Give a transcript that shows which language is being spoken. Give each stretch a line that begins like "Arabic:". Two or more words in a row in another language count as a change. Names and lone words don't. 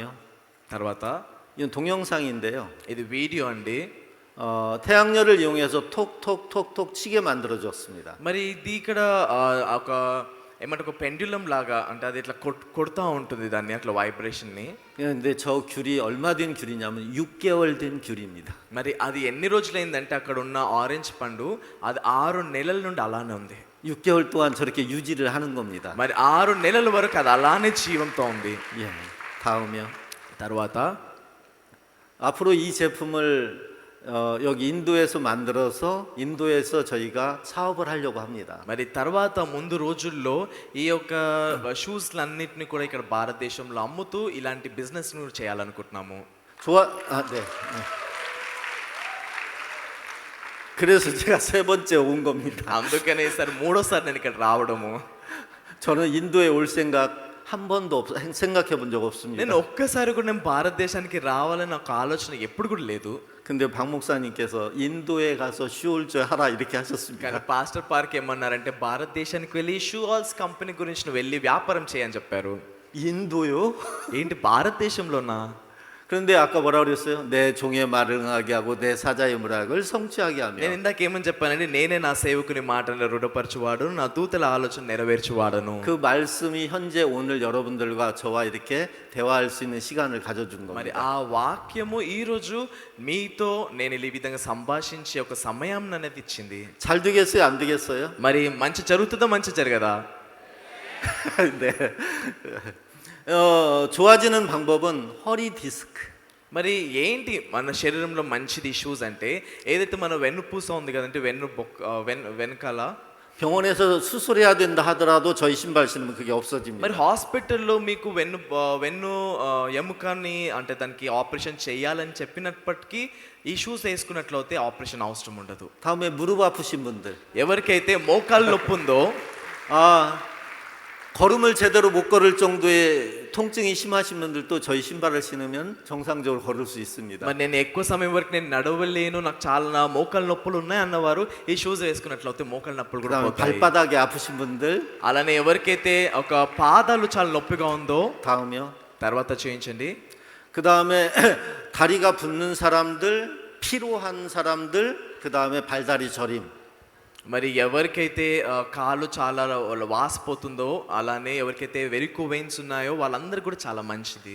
Telugu: తర్వాత
Korean: 이건 동영상인데요.
Telugu: ఇది వీడియో అండి.
Korean: 태양열을 이용해서 톡톡톡톡 치게 만들어졌습니다.
Telugu: మరి ఇది ఇక్కడ ఒక ఏమంటే ఒక పెండ్యులం లాగా అంటే అది ఇట్లా కొడతా ఉంటుంది దాన్ని అట్లా వైబ్రేషన్ని.
Korean: 근데 저 귤이 얼마 된 귤이냐면 6개월 된 귤입니다.
Telugu: మరి అది ఎన్ని రోజులైందంటే అక్కడ ఉన్న ఆరెంజ్ పండు అది 6 నెలల నుండి అలానే ఉంది.
Korean: 6개월 동안 저렇게 유지를 하는 겁니다.
Telugu: మరి 6 నెలల వరకు అది అలానే జీవంతో ఉంది.
Korean: 예. 다음이요.
Telugu: తర్వాత
Korean: 앞으로 이 제품을 여기 인도에서 만들어서 인도에서 저희가 사업을 하려고 합니다.
Telugu: మరి తర్వాత ముందు రోజుల్లో ఈ యొక్క షూస్లన్నిటిని కూడా ఇక్కడ భారతదేశంలో అమ్ముతూ ఇలాంటి బిజినెస్ ను చేయాలనుకుంటున్నాము.
Korean: 네. 그래서 제가 세 번째 온 겁니다.
Telugu: అందుకనే సార్ మూడోసారి నేను ఇక్కడ రావడము.
Korean: 저는 인도에 올 생각 한 번도 생각해 본 적 없습니다.
Telugu: నేను ఒక్కసారి కూడా నేను భారతదేశానికి రావాలని నాకు ఆలోచన ఎప్పుడు కూడా లేదు.
Korean: 근데 박 목사님께서 인도에 가서 슈홀즈 하라 이렇게
Telugu: కానీ
Korean: 하셨습니다.
Telugu: పాస్టర్ పార్క్ ఏమన్నారంటే భారతదేశానికి వెళ్ళి షూ హాల్స్ కంపెనీ గురించి నువ్వు వెళ్ళి వ్యాపారం చేయని చెప్పారు.
Korean: 인도요?
Telugu: ఏంటి భారతదేశంలోనా?
Korean: 그런데 아까 뭐라 그랬어요? 내 종의 말을 응하게 하고 내 사자의 문학을 성취하게
Telugu: నేను
Korean: 하며.
Telugu: ఇందాక ఏమని చెప్పానంటే నేనే నా సేవకుని మాటను రుణపరచువాడు నా దూతల ఆలోచన నెరవేర్చువాడను.
Korean: 그 말씀이 현재 오늘 여러분들과 저와 이렇게 대화할 수 있는 시간을 가져준
Telugu: మరి
Korean: 겁니다.
Telugu: ఆ వాక్యము ఈ రోజు మీతో నేను ఈ విధంగా సంభాషించే ఒక సమయం అనేది ఇచ్చింది.
Korean: 잘 되겠어요? 안 되겠어요?
Telugu: మరి మంచి జరుగుతుందా మంచి జరగదా?
Korean: 네. 좋아지는 방법은 허리 디스크.
Telugu: మరి ఏంటి మన శరీరంలో మంచిది షూస్ అంటే ఏదైతే మన వెన్నుపూస ఉంది కదంటే వెనకాల
Korean: 병원에서 수술해야 된다 하더라도 저희 신발 신으면 그게 없어집니다.
Telugu: మరి హాస్పిటల్లో మీకు వెన్ను ఎముకని అంటే దానికి ఆపరేషన్ చేయాలని చెప్పినప్పటికీ ఈ షూస్ వేసుకున్నట్లయితే ఆపరేషన్ అవసరం ఉండదు.
Korean: 다음에 무릎 아프신 분들.
Telugu: ఎవరికైతే మోకాలు నొప్పి ఉందో
Korean: 아 걸음을 제대로 못 걸을 정도의 통증이 심하신 분들도 저희 신발을 신으면 정상적으로 걸을 수 있습니다.
Telugu: మరి నేను ఎక్కువ సమయం వరకు నేను నడవలేను నాకు చాలా మోకాలు నొప్పులు ఉన్నాయి అన్నవారు ఈ షూస్ వేసుకున్నట్లయితే మోకాలు నొప్పులు కూడా
Korean: 그다음에
Telugu: పోతాయి.
Korean: 발바닥이 아프신 분들.
Telugu: అలానే ఎవరికైతే ఒక పాదాలు చాలా నొప్పిగా ఉందో
Korean: 다음이요.
Telugu: తర్వాత చేయించండి.
Korean: 그다음에 다리가 붓는 사람들, 피로한 사람들, 그다음에 발다리 저림.
Telugu: మరి ఎవరికైతే కాలు చాలా వాసిపోతుందో అలానే ఎవరికైతే
English: varicose veins
Telugu: ఉన్నాయో వాళ్ళందరూ కూడా చాలా మంచిది.